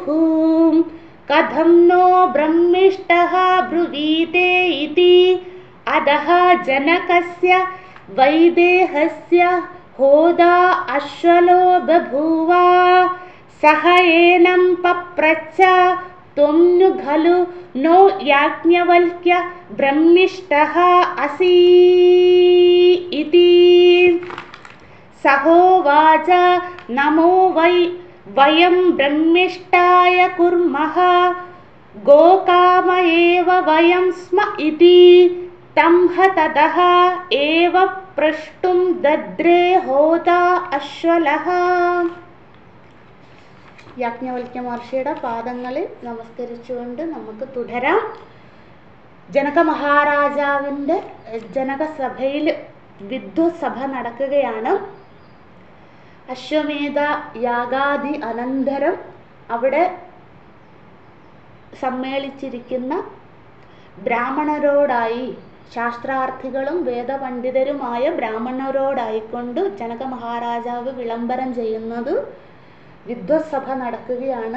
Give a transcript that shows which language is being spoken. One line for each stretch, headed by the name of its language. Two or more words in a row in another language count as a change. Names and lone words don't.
Sanskrit: കഥം നോ ബ്രഹ്മിഷ്ടഃ ബ്രുവീതേ ഇതി. അധഃ ജനകസ്യ വൈദേഹസ്യ ഹോതാ അശ്വലോ ബഭൂവ. സഹ ഏനം പപ്രച്ഛ ത്വം नु खलु नो याज्ञवल्क्य ब्रह्मिष्ठः असि इति. सहोवाच नमो वयं ब्रह्मिष्ठाय कुर्मः गोकाम एव वयं स्म इति तं ततः एव प्रष्टुं दद्रे होता अश्वलः.
Malayalam: യാജ്ഞവൽക്യ മഹർഷിയുടെ പാദങ്ങളിൽ നമസ്കരിച്ചുകൊണ്ട് നമുക്ക് തുടരാം. ജനക മഹാരാജാവിൻ്റെ ജനകസഭയിൽ വിദ്വത്സഭ നടക്കുകയാണ്. അശ്വമേധ യാഗാദി അനന്തരം അവിടെ സമ്മേളിച്ചിരിക്കുന്ന ബ്രാഹ്മണരോടായി, ശാസ്ത്രാർത്ഥികളും വേദപണ്ഡിതരുമായ ബ്രാഹ്മണരോടായിക്കൊണ്ട് ജനക മഹാരാജാവ് വിളംബരം ചെയ്യുന്നത് വിദ്വത്സഭ നടക്കുകയാണ്.